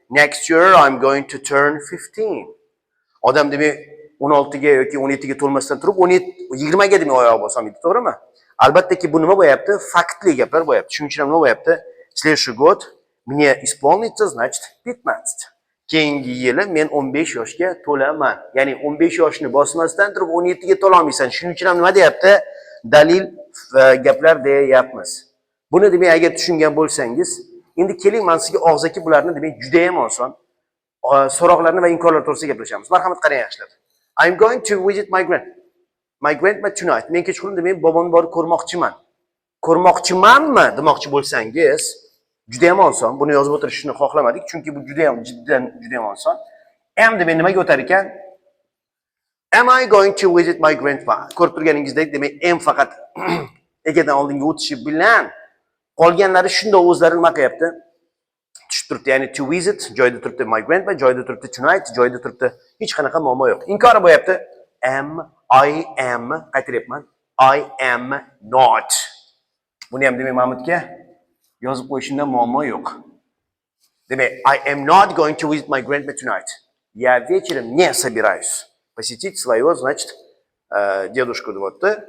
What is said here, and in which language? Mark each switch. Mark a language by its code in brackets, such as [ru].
[en] Next year I'm going to turn 15. [uz] Odam demak 16 ga yoki 17 ga to'lmasdan turib 20 ga demak oyoq bosolmaydi, to'g'rimi? Albattaki bu nima bo'lyapti? Faktli gaplar bo'lyapti. Shuning uchun nima bo'lyapti? [ru] Следующий год мне исполнится, значит, 15. [uz] Keyingi yili men 15 yoshga to'laman. Ya'ni 15 yoshni bosmasdan turib 17 ga to'la olmaysan. Shuning uchun ham nima deyapti? Dalil gaplar deyapmiz. Buni demak agar tushungan bo'lsangiz, endi keling men sizga og'zaki bularni demak juda ham oson so'roqlarni va inkorlar to'g'risida gaplashamiz. Marhamat qarang yaxshilab. [en] I'm going to visit my grandma tonight. [uz] Men kechqurun demak bobomni borib ko'rmoqchiman. Ko'rmoqchimanmi demoqchi bo'lsangiz, juda ham oson. Buni yozib o'tirishni xohlamadik, chunki bu juda ham juda ham oson. Am demak nimaga o'tar ekan? [en] Am I going to visit my grandma? [uz] Ko'rib turganingizdek, demak am faqat egadan oldinga o'tishi bilan qolganlari shunday o'zlari nima qilyapti? Tushib turibdi. Ya'ni to visit joyida turibdi, my grandma joyida turibdi, tonight joyida turibdi. Hech qanaqa muammo yo'q. Inkori bo'lyapti. [en] I am qaytaryapman. I am not. [uz] Buni ham demak Mahmudga yozib qo'yishimda muammo yo'q. [en] Demak, I am not going to visit my grandma tonight. [ru] Я вечером не собираюсь посетить своего, значит, дедушку deyapti.